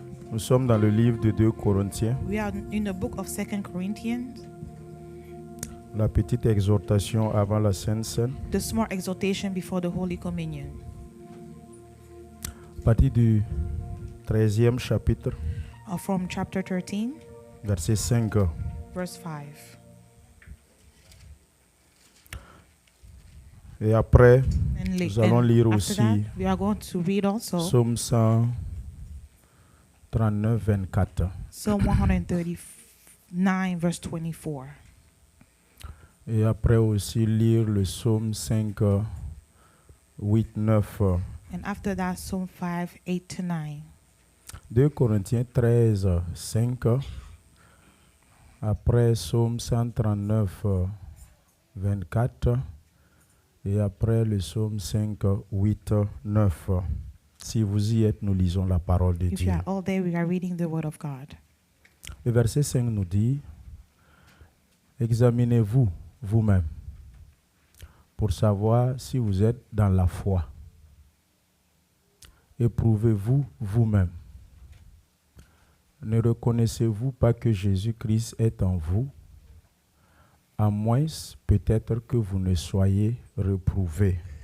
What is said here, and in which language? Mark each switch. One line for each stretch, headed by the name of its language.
French: Nous sommes dans le livre de 2 Corinthiens,
English: We are in the book of 2 Corinthians,
French: la petite exhortation avant la Sainte Seine,
English: the small exhortation before the Holy Communion.
French: à partir du 13e chapitre,
English: From chapter 13,
French: verset 5.
English: verse 5.
French: Et après,
English: And
French: nous allons lire
English: after
French: aussi
English: that, we are going to read also
French: Psaume 139, 24.
English: Psalm 139, verse 24.
French: Et après aussi lire le Psaume 5, 8, 9.
English: And after that, Psalm 5, 8 to 9.
French: 2 Corinthiens 13, 5. Après Psaume 139, 24. Et après le Psaume 5, 8, 9. Si vous y êtes, nous lisons la parole de
English: If
French: Dieu.
English: you are all there, we are reading the Word of God.
French: Le verset 5 nous dit, examinez-vous vous-même pour savoir si vous êtes dans la foi. Éprouvez-vous vous-même. Ne reconnaissez-vous pas que Jésus-Christ est en vous, à moins peut-être que vous ne soyez reprouvés.